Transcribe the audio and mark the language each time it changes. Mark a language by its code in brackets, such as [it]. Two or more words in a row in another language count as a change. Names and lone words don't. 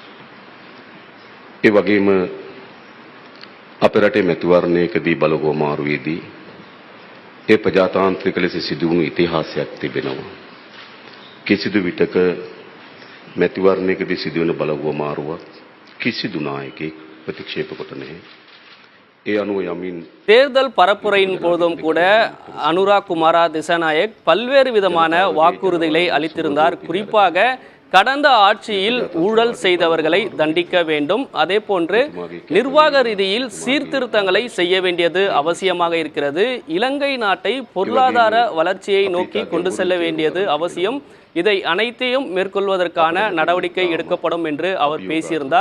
[si] ඒ වගේම අපේ රටේ මැතිවරණයකදී බලගොමාරුවේදී ඒ ප්‍රජාතාන්ත්‍රික ලෙස සිදුවුණු ඉතිහාසයක් තිබෙනවා. කිසිදු විටක මැතිවරණයකදී සිදුවන බලගොමාරුවක් කිසිදු නායකයෙක් ප්‍රතික්ෂේප කොට නැහැ. [ta] தேர்தல் பரப்புரையின் போதும் கூட அனுரா குமார திசாநாயக் பல்வேறு விதமான வாக்குறுதிகளை அளித்திருந்தார். குறிப்பாக கடந்த ஆட்சியில் ஊழல் செய்தவர்களை தண்டிக்க வேண்டும், அதே போன்று நிர்வாக ரீதியில் சீர்திருத்தங்களை செய்ய வேண்டியது அவசியமாக இருக்கிறது, இலங்கை நாட்டை பொருளாதார வளர்ச்சியை நோக்கி கொண்டு செல்ல வேண்டியது அவசியம், இதை அனைத்தையும் மேற்கொள்வதற்கான நடவடிக்கை எடுக்கப்படும் என்று அவர் பேசியிருந்தார்.